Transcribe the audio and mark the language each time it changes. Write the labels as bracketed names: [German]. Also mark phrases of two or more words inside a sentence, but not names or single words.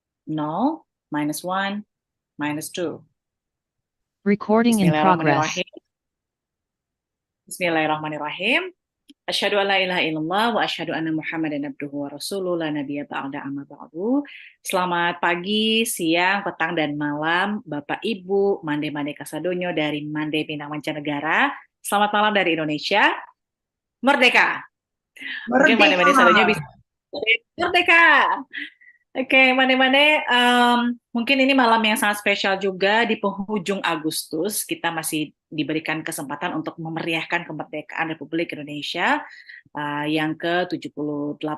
[English] 0, -1, -2. Recording in progress. [Arabic] بسم الله الرحمن الرحيم. بسم الله الرحمن الرحيم. أشهد أن لا إله إلا الله وأشهد أن محمدا عبده ورسوله لا نبي بعد أما بعد. [Indonesian] Selamat pagi, siang, petang, dan malam Bapak Ibu [Minangkabau] Mande Kasadonyo [Indonesian] dari Mande Pinang Mancanegara. Selamat malam dari Indonesia. Merdeka. Mungkin [Minangkabau] Mande Kasadonyo [Indonesian] bisa merdeka. Oke, Mane-Mane, mungkin ini malam yang sangat spesial juga di penghujung Agustus. Kita masih diberikan kesempatan untuk memeriahkan kemerdekaan Republik Indonesia yang ke-78.